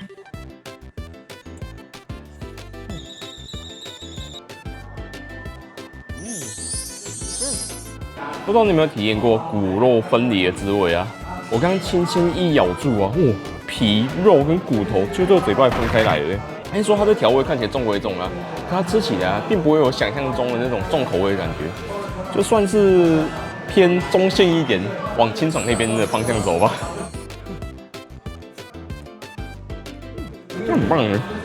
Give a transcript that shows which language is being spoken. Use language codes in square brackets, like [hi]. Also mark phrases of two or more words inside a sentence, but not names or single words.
[zh] 不知道你有沒有體驗過骨肉分離的滋味我剛剛輕輕一咬住皮肉跟骨頭就在嘴巴分開來了。按說它的調味看起來重歸重可它吃起來並不會有想象中的那種重口味的感覺，就算是偏中性一點，往清爽那邊的方向走吧。很棒耶！